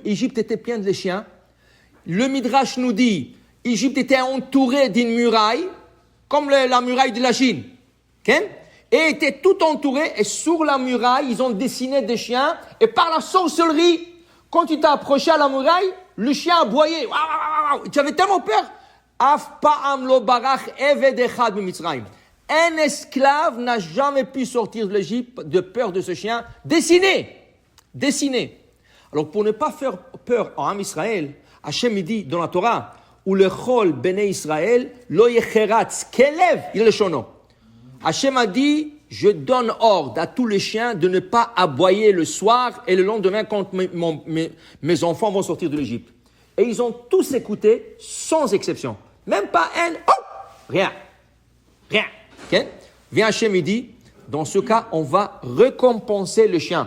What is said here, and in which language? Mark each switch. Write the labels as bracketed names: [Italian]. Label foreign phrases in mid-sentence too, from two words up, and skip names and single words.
[French] Égypte était pleine de chiens. Le Midrash nous dit, Égypte était entourée d'une muraille, comme la muraille de la Chine. Okay? Et était tout entouré, et sur la muraille, ils ont dessiné des chiens, et par la sorcellerie, quand tu t'es approché à la muraille, le chien aboyait. Tu avais tellement peur. [Hebrew] אף פעם לא ברח עבד אחד במצרים. [French] Un esclave n'a jamais pu sortir de l'Égypte de peur de ce chien dessiné. Alors pour ne pas faire peur à [Hebrew] עם ישראל, [French] Hachem dit dans la Torah, [Hebrew] ולכל בני ישראל לא יחרץ כלב לשונו. [French] Hachem a dit, je donne ordre à tous les chiens de ne pas aboyer le soir et le lendemain quand mes enfants vont sortir de l'Égypte. Et ils ont tous écouté sans exception. Même pas un, rien. Okay? Viens Hachem et dit, dans ce cas, on va récompenser le chien.